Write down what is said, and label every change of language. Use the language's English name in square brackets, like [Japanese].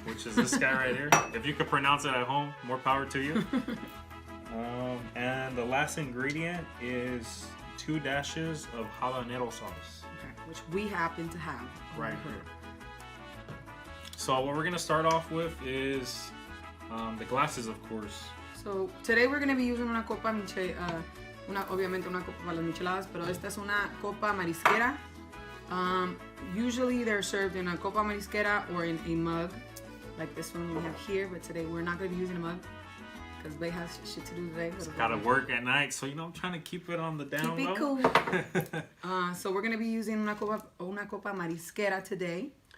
[English] Which is this guy right here. If you could pronounce it at home, more power to you. And the last ingredient is 2 dashes of habanero sauce. Okay, which we happen to have. Right here. So what we're gonna start off with is the glasses, of course. So today we're gonna be using [Spanish] una copa obviamente una copa para las micheladas, pero esta es una copa marisquera. [English] Usually they're served in a [Spanish] copa marisquera [English] or in a mug, like this one we have here. But today we're not gonna be using a mug. Because Bay has shit to do today. Gotta work at night, so you know I'm trying to keep it on the down low. Keep it cool. So we're gonna be using [Spanish] una copa marisquera [English] today.